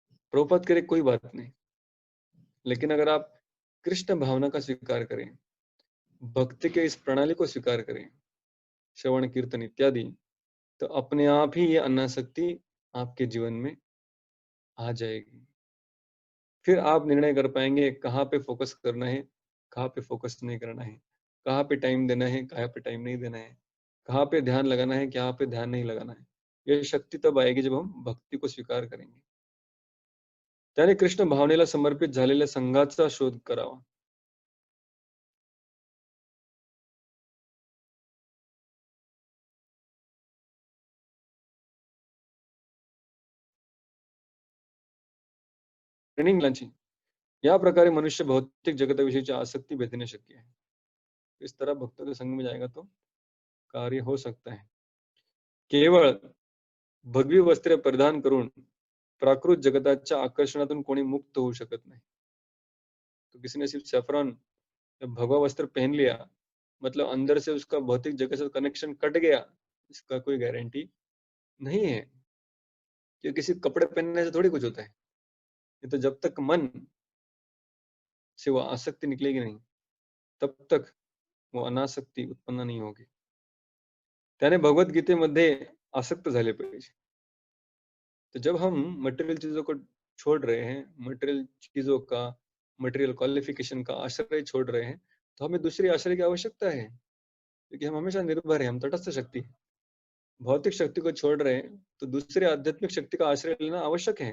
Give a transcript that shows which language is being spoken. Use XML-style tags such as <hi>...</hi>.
<hi>प्रभुपाद करे कोई बात नहीं, लेकिन अगर आप कृष्ण भावना का स्वीकार करें, भक्ति के इस प्रणाली को स्वीकार करें, श्रवण कीर्तन इत्यादि, तो अपने आप ही ये अनासक्ति आपके जीवन में आ जाएगी। फिर आप निर्णय कर पाएंगे कहाँ पे फोकस करना है, कहाँ पे फोकस नहीं करना है, कहाँ पे टाइम देना है, कहाँ पे टाइम नहीं देना है, कहाँ पे ध्यान लगाना है, कहाँ पे ध्यान नहीं लगाना है। ये शक्ति तब आएगी जब हम भक्ति को स्वीकार करेंगे।</hi> <mr>त्याने कृष्ण भावनेला समर्पित झालेल्या संघाचा शोध करावा। ट्रेनिंग लांची या प्रकारे मनुष्य भौतिक जगताविषयीची आसक्ती भेदणे शक्य है।</mr> <hi>इस तरह भक्तों के संग में जाएगा तो कार्य हो सकता है।</hi> <mr>केवळ भगवी वस्त्रे परिधान करून प्राकृत जगताच्या आकर्षणातून कोणी मुक्त होऊ शकत नाही।</mr> <hi>तो किसी ने सिर्फ सैफरॉन भगवा वस्त्र पहन लिया मतलब अंदर से उसका भौतिक जगत से कनेक्शन कट गया, इसका कोई गारंटी नहीं है। कि किसी कपड़े पहनने से थोड़ी कुछ होता है। ये तो जब तक मन से वो आसक्ति निकलेगी नहीं, तब तक वो अनासक्ती उत्पन्न नहीं होगी।</hi> <mr>त्याने भगवद्गीतेमध्ये आसक्त झाले पाहिजे।</mr> <hi>तो जब हम मटेरियल चीजों को छोड़ रहे हैं, मटेरियल चीजों का, मटेरियल क्वालिफिकेशन का आश्रय छोड़ रहे हैं, तो हमें दूसरी आश्रय की आवश्यकता है, क्योंकि हम हमेशा निर्भर हैं, हम तटस्थ शक्ति हैं। भौतिक शक्ति को छोड़ रहे हैं तो दूसरे आध्यात्मिक शक्ति का आश्रय लेना आवश्यक है।</hi>